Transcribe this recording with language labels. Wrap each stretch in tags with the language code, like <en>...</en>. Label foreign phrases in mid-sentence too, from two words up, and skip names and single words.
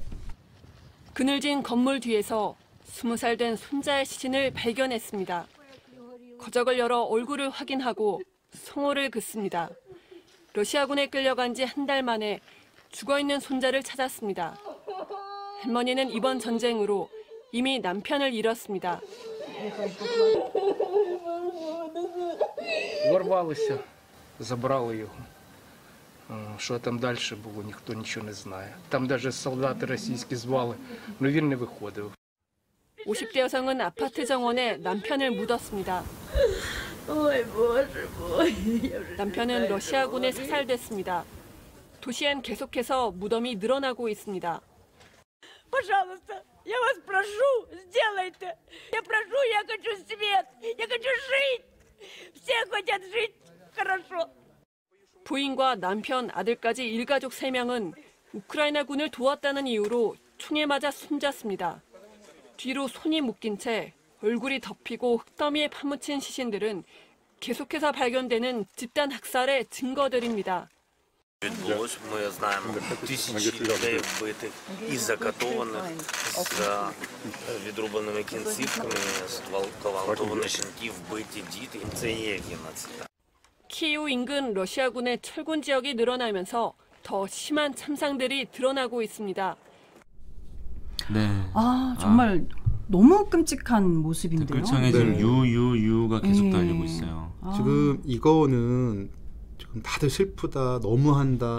<ko>그늘진 건물 뒤에서 20살 된 손자의 시신을 발견했습니다. 거적을 열어 얼굴을 확인하고 송호를 긋습니다. 러시아군에 끌려간 지 한 달 만에 죽어있는 손자를 찾았습니다. 할머니는 이번 전쟁으로 이미 남편을 잃었습니다.</ko> <uk>Ворвалися, забрали його. Що там далі було, ніхто нічого не знає. Там навіть солдати російські звали, але він не виходив.</uk> <ko>50대 여성은 아파트 정원에 남편을 묻었습니다. 남편은 러시아군에 사살됐습니다. 도시엔 계속해서 무덤이 늘어나고 있습니다.</ko> <ru>Пожалуйста, я вас прошу, сделайте. Я прошу, я хочу свет, я хочу жить. Все хотят жить хорошо.</ru> <ko>부인과 남편, 아들까지 일가족 3명은 우크라이나군을 도왔다는 이유로 총에 맞아 숨졌습니다. 뒤로 손이 묶인 채 얼굴이 덮이고 흙더미에 파묻힌 시신들은 계속해서 발견되는 집단 학살의 증거들입니다.</ko> <uk>Відбулось, ми знаємо, тисячі людей вбитих і закатованих з відрубаними кінцівками, зґвалтовані жінки, вбиті діти. Це є геноцид.</uk> <ko>키이우 인근 러시아군의 철군 지역이 늘어나면서 더 심한 참상들이 드러나고 있습니다. 네. 정말 너무 끔찍한 모습인데요. 댓글창에 지금 네. 유유유가 계속 네. 달리고 있어요. 지금 이거는 지금 다들 슬프다, 너무한다.</ko>